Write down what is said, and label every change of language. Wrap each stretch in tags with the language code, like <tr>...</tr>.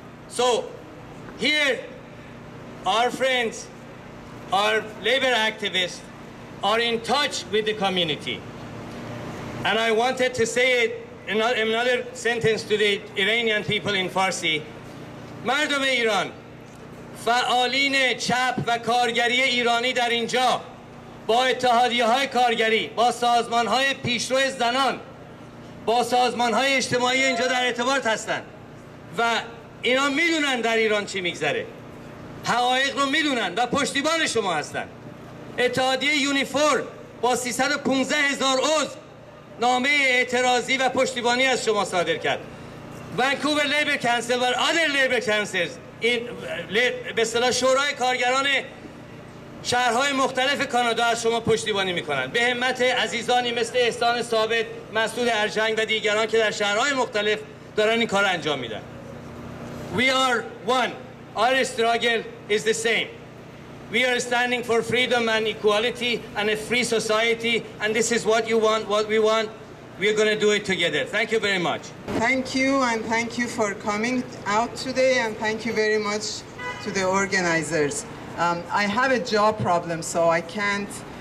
<en>So here our friends, our labor activists are in touch with the community. And I wanted to say another sentence to the Iranian people in Farsi.</en> <fa>مردم ایران، فعالین چپ و کارگری ایرانی در اینجا با اتحادیه‌های کارگری، با سازمان‌های پیشرو زنان، با سازمان‌های اجتماعی اینجا در ارتباط هستند و اینا میدونن در ایران چی میگذره، حقایق رو میدونن و پشتیبان شما هستن. اتحادیه یونیفور با 315,000 عضو نامه اعتراضی و پشتیبانی از شما صادر کرد. ونکوور لیبر کانسل و other لیبر کانسلز، این به اصطلاح شورای کارگران شهرهای مختلف کانادا از شما پشتیبانی میکنن. به همت عزیزانی مثل احسان ثابت، مسعود ارجنگ و دیگران که در شهرهای مختلف دارن این کار انجام میدن.</fa> <en>We are one. Our struggle is the same. We are standing for freedom and equality and a free society, and this is what you want, what we want. We are going to do it together. Thank you very much. Thank you, and thank you for coming out today, and thank you very much to the organizers. I have a job problem, so I can't</en>